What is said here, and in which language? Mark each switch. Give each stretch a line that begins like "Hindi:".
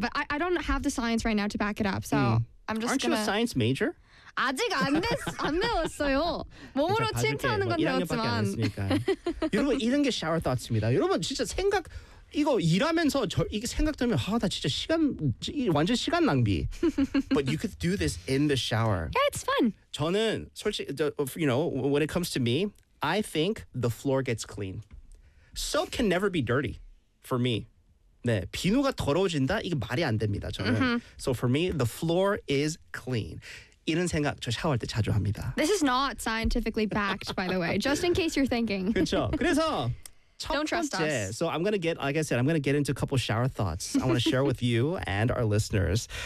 English: But I don't have the science right now to back it up. So I'm just Aren't gonna... you a science major?
Korean: 아직 안 배웠어요. 몸으로 칭찬하는 건 배웠지만. 여러분, 이런 게 shower thoughts입니다. 여러분, 진짜 생각... 이거 일하면서 저 이게 생각되면 아, 나 진짜 시간 완전 시간 낭비.
English: But you could do this in the shower. Yeah, it's fun.
Korean: 저는 솔직히
English: you know, when it comes to me, I think the floor gets clean. Soap can never be dirty for me.
Korean: 네, 비누가 더러워진다? 이게 말이 안 됩니다, 저는.
English: Mm-hmm. So for me, the floor is clean.
Korean: 이런 생각 저 샤워할 때 자주 합니다.
English: This is not scientifically backed by the way, just in case you're thinking.
Korean: 그렇죠. 그래서
English: Don't trust
Korean: 번째.
English: Us. So I'm going to get, like I said, I'm going to get into a couple shower thoughts I want to share with you and our listeners.